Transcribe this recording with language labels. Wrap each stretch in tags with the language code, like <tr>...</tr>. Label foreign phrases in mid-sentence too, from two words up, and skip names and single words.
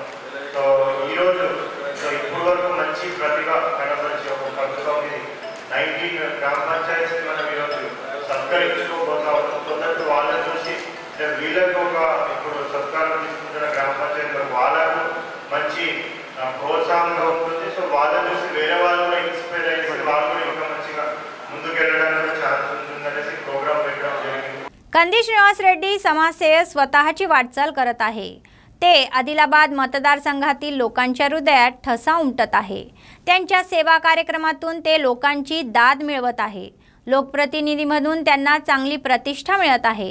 <te>సో ఈరోజు ఇప్పటి వరకు మంచి ప్రతిభ కనబరిచి ఒక 19 గ్రామ పంచాయతీ మనం ఈరోజు సత్కరించుకోబోతా ఉన్నాం। కొందరు వాళ్ళని చూసి వీళ్ళకు ఒక ఇప్పుడు సత్కారం తీసుకుంటున్న గ్రామ పంచాయతీ వాళ్ళకు మంచి ప్రోత్సాహంగా ఉంటుంది। సో వాళ్ళని చూసి వేరే వాళ్ళు కూడా ఇన్స్పైర్ అయ్యి వాళ్ళు కూడా ఇంకా మంచిగా ముందుకెళ్ళడానికి ఛాన్స్ ఉంటుందనేసి ప్రోగ్రామ్ పెట్టడం జరిగింది।</te> <mr>कंदी श्रीनिवास रेड्डी समाजसेवक स्वतःची वाटचाल करत आहे। ते आदिलाबाद मतदारसंघातील लोकांच्या हृदयात ठसा उमटत आहे। त्यांच्या सेवा कार्यक्रमातून ते लोकांची दाद मिळवत आहे। लोकप्रतिनिधी म्हणून त्यांना चांगली प्रतिष्ठा मिळत आहे।</mr>